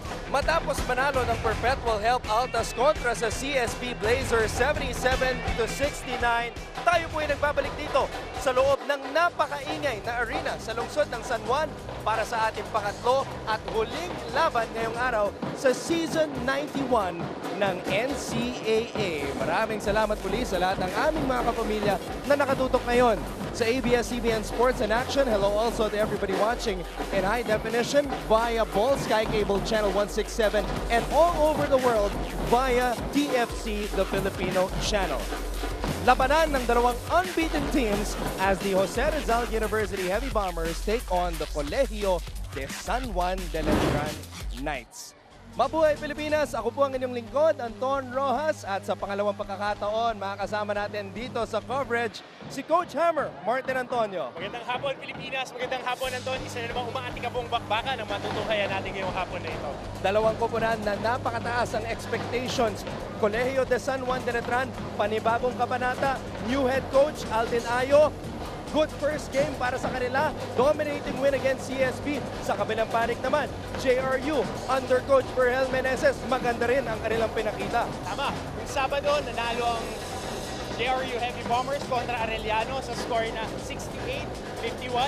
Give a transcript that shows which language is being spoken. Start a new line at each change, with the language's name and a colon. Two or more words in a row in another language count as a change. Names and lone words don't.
Filipino: Matapos manalo ng Perpetual Health Altas kontra sa CSB Blazers 77-69, tayo po ay nagbabalik dito sa loob ng napakaingay na arena sa lungsod ng San Juan para sa ating pangatlo at huling laban ngayong araw sa Season 91 ng NCAA. Maraming salamat muli sa lahat ng aming mga kapamilya na nakatutok ngayon sa ABS-CBN Sports and Action.
English: Hello also to everybody watching in high definition via Ball Sky Cable Channel 167 and all over the world via TFC, the Filipino channel.
Filipino: Labanan ng dalawang
English: unbeaten teams as the Jose Rizal University Heavy Bombers take on the Colegio de San Juan de Letran Knights.
Filipino: Mabuhay Pilipinas! Ako po ang inyong lingkod, Anton Rojas. At sa pangalawang pagkakataon, makakasama natin dito sa coverage si Coach Hammer, Martin Antonio. Magandang hapon Pilipinas, magandang hapon Anton. Isa na namang umaatikabong bakbakan ang matutunghayan natin ngayong hapon na ito. Dalawang koponan na napakataas ang expectations. Colegio de San Juan de Letran, panibagong kabanata,
English: new head coach
Filipino: Alden Ayo.
English: Good first game
Filipino: para sa kanila.
English: Dominating win against CSB.
Filipino: Sa kabilang panig naman, JRU under Coach Berhel Meneses. Maganda rin ang kanilang pinakita. Tama. Yung Sabado, nanalo ang JRU Heavy Bombers kontra Arellano sa score na 68-51.